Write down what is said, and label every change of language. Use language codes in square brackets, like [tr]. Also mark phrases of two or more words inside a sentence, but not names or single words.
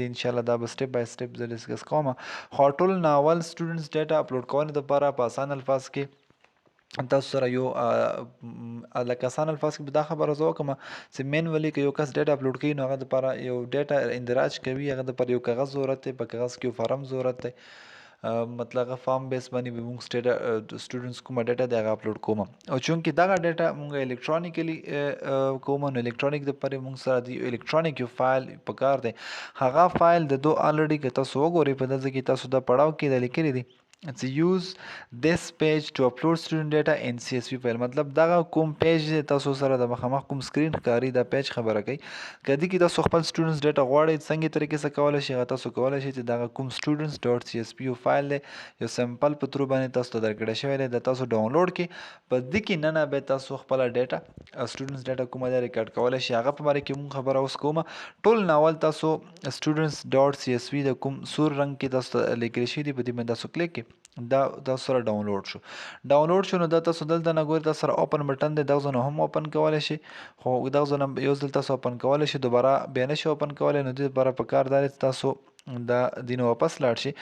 [ar] ان شاء الله [ps] دا به [en] step by step [ps] زه ډسکس کوم. خو ټول ناول [en] students data upload [ps] کولو لپاره په اسان الفاظ کې تاسو سره یو لکه اسان الفاظ کې به دا خبره زه وکړم چې مینولي که یو کس [en] data upload [ps] کوي، نو هغه دپاره یو ډیټا اندراج کوي، هغه دپاره یو کاغذ ضرورت دی، په کاغذ کې یو فارم ضرورت دی، مطلب هغه [en] form base [ps] باندې به موږ سټوډنټس کومه ډیټا دی هغه اپلوډ کوم. او چونکې دغه ډیټا موږ الکترونیکلی کوم، نو الکترونیک دپاره موږ سره د الکترونیک یو فایل پکار دی. هغه فایل د دو الریډي که تاسو وګورئ په دغه کې تاسو دا پړاو کې د لیکلي دي [en] to use this page to upload student data in CSV file. [ps] مطلب دغه کوم پیج تاسو سره د مخامخ کوم سکرین ښکاري دا پیج خبره کوي. کدی کې تاسو خپل [en] students data [ps] غواړئ څنګه طریقې سره کولای شئ، هغه تاسو کولای شئ چې دغه کوم [en] students dot CSV [ps] فایل دی یو سمپل په ترو باندې تاسو ته درکړی شوی دی، د تاسو ډاونلوډ کې په دې کې نه به تاسو خپل [en] data students data [ps] کومه دی ریکارډ کولای شئ. هغه په باره کې مونږ خبره اوس کومه. ټول ناول تاسو [en] students dot CSV [ps] د کوم سور رنګ کې تاسو لیکل شوی دی په دې باندې تاسو کلیک کې دا تاسو سره ډاونلوډ شو. نو دا تاسو دلته نه ګورئ، تاسو سره [en] open button [ps] دی، دغه ځای هم اوپن کولی شئ، خو دغه ځای نه یو ځل تاسو اوپن کولی شئ، دوباره بیا نه شئ اوپن کولی. نو دې لپاره پکار دا دی چې تاسو دا دینه واپس لاړ شئ.